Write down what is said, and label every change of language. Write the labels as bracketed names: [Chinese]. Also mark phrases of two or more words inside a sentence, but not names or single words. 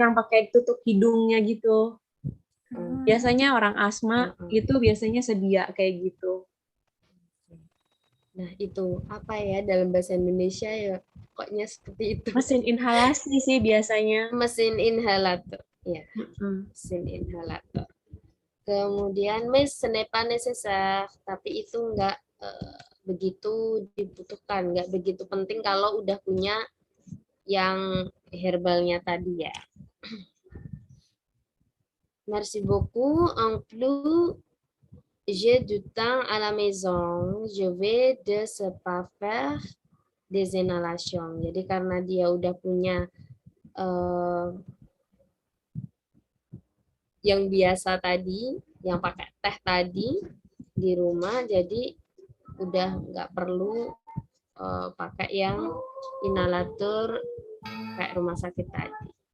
[Indonesian] Yang pakai tutup hidungnya gitu. Biasanya orang asma itu biasanya sedia kayak gitu. Nah, itu apa ya dalam bahasa Indonesia ya? Pokoknya seperti itu. Mesin inhalasi sih biasanya. Mesin inhalator. Ya, mesin inhalator. Kemudian, [French] mais ce n'est pas nécessaire, [Indonesian] tapi itu enggak begitu dibutuhkan, enggak begitu penting kalau udah punya yang herbalnya tadi ya. [French] Merci beaucoup. En plus, j'ai du temps à la maison. Je vais de ce pas faire des inhalations. [Indonesian] Jadi karena dia udah punya yang biasa tadi, yang pakai teh tadi di rumah, jadi udah nggak perlu pakai yang inhalator kayak rumah sakit tadi.